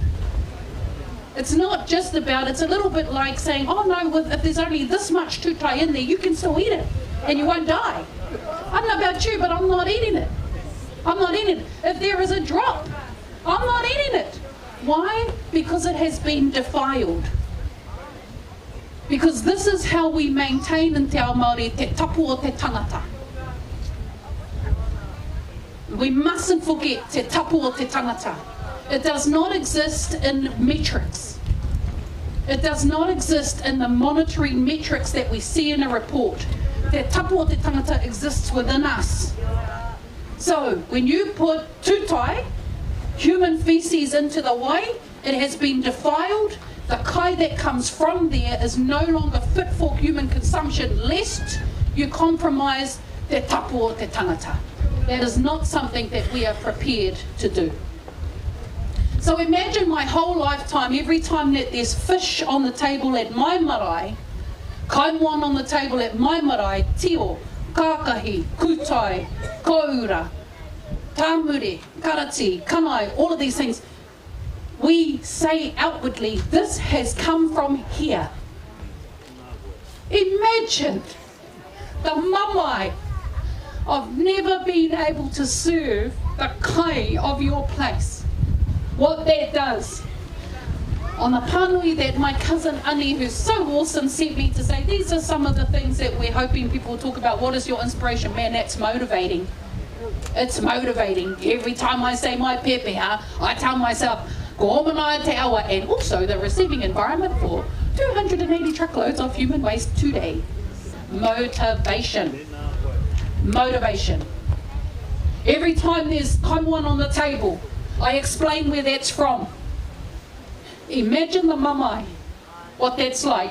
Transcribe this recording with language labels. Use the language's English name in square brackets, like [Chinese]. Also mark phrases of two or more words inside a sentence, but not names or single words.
[English] It's not just about, it's a little bit like saying, oh no, if there's only this much tutai in there, you can still eat it and you won't die. I don't know about you, but I'm not eating it. I'm not eating it. If there is a drop, I'm not eating it. Why? Because it has been defiled. Because this is how we maintain in [Māori] te ao Māori te tapu o te tangata. [English] We mustn't forget [Māori] te tapu o te tangata. [English] It does not exist in metrics. It does not exist in the monitoring metrics that we see in a report. [Māori] Te tapu o te tangata [English] exists within us. So, when you put tutai, human feces, into the wai, it has been defiled. The kai that comes from there is no longer fit for human consumption, lest you compromise [Māori] te tapu o te tangata. [English] That is not something that we are prepared to do. So imagine my whole lifetime, every time that there's fish on the table at my marae, kaimoan on the table at my marae, [Māori] tio, kākahi, kutai, koura, tāmure, karati, [English] kanai, all of these things, we say outwardly, this has come from here. Imagine the mamai of never being able to serve the kai of your place. What that does. On the panui that my cousin Ani, who's so awesome, sent me to say, these are some of the things that we're hoping people will talk about. What is your inspiration? Man, that's motivating. It's motivating. Every time I say my pepeha, I tell myself, [Māori] ko omanaia te awa, [English] and also the receiving environment for 280 truckloads of human waste today. Motivation. Motivation. Every time there's kaimoan on the table, I explain where that's from. Imagine the mamai, what that's like.